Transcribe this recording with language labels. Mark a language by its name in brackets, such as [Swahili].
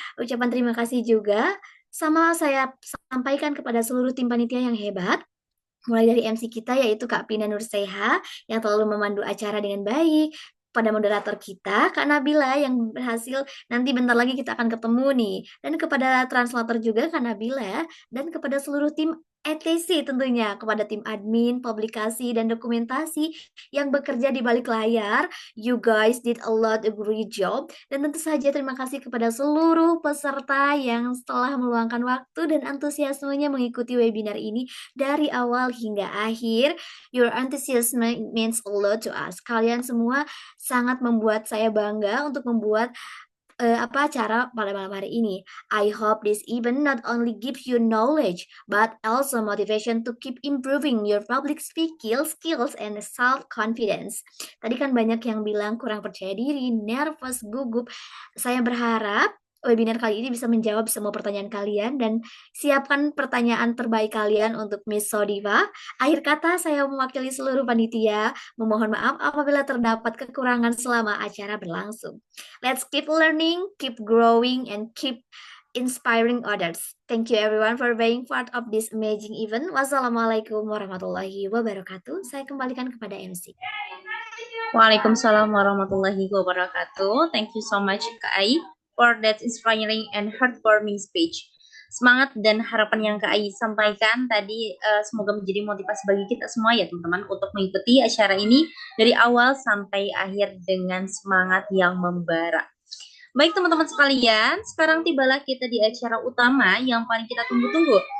[Indonesian] Ucapan terima kasih juga sama saya sampaikan kepada seluruh tim panitia yang hebat, mulai dari MC kita yaitu Kak Pina Nurseha yang selalu memandu acara dengan baik, pada moderator kita Kak Nabila yang berhasil nanti bentar lagi kita akan ketemu nih, dan kepada translator juga Kak Nabila, dan kepada seluruh tim ETC tentunya, kepada tim admin, publikasi, dan dokumentasi yang bekerja di balik layar. [English] You guys did a lot of great job. [Indonesian] Dan tentu saja terima kasih kepada seluruh peserta yang telah meluangkan waktu dan antusiasmenya mengikuti webinar ini dari awal hingga akhir. [English] Your enthusiasm means a lot to us. [Indonesian] Kalian semua sangat membuat saya bangga untuk membuat acara pada malam hari ini. [English] I hope this event not only gives you knowledge, but also motivation to keep improving your public speaking skills and self-confidence. [Indonesian] Tadi kan banyak yang bilang kurang percaya diri, nervous, gugup. Saya berharap webinar kali ini bisa menjawab semua pertanyaan kalian dan siapkan pertanyaan terbaik kalian untuk Miss Sodiva. Akhir kata, saya mewakili seluruh panitia memohon maaf apabila terdapat kekurangan selama acara berlangsung. [English] Let's keep learning, keep growing, and keep inspiring others. Thank you everyone for being part of this amazing event. [Arabic] Wassalamualaikum warahmatullahi wabarakatuh. [Indonesian] Saya kembalikan kepada MC. [Arabic] Waalaikumsalam warahmatullahi wabarakatuh. [English] Thank you so much Kak Ai for that inspiring and heartwarming speech. [Indonesian] Semangat dan harapan yang Kak Ai sampaikan tadi semoga menjadi motivasi bagi kita semua ya teman-teman untuk mengikuti acara ini dari awal sampai akhir dengan semangat yang membara. Baik teman-teman sekalian, sekarang tibalah kita di acara utama yang paling kita tunggu-tunggu.